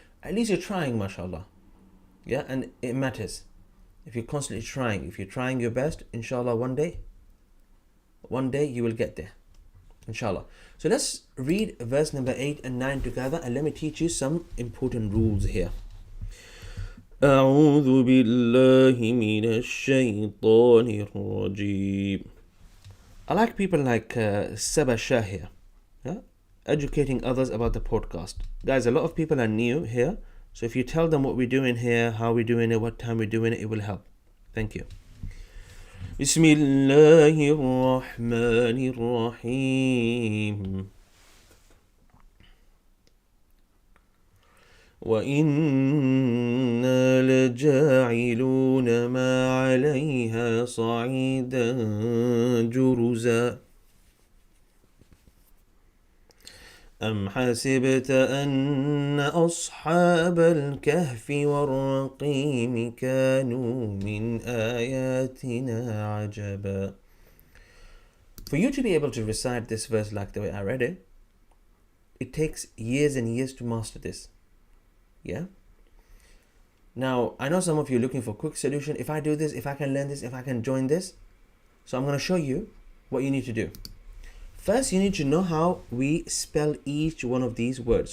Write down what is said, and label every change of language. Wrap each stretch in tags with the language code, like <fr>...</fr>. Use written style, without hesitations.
<en>At least you're trying, mashallah. Yeah, and it matters. If you're constantly trying, if you're trying your best, inshallah, one day you will get there. Inshallah. So let's read verse number 8 and 9 together, and let me teach you some important rules here.</en> <ar>أعوذ بالله من الشيطان الرجيم.</ar> <en>I like people like Saba Shah here, educating others about the podcast. Guys, a lot of people are new here, so if you tell them what we're doing here, how we're doing it, what time we're doing it, it will help. Thank you.</en> <ar>بسم الله الرحمن الرحيم وإنا لجاعلون ما عليها صعيدا جرزا أم حسبت أن أصحاب الكهف والرقيم كانوا من آياتنا عجبا.</ar> <en>For you to be able to recite this verse like the way I read it, it takes years and years to master this. Yeah? Now, I know some of you are looking for a quick solution. If I do this, if I can learn this, if I can join this. So I'm going to show you what you need to do. First, you need to know how we spell each one of these words.</en>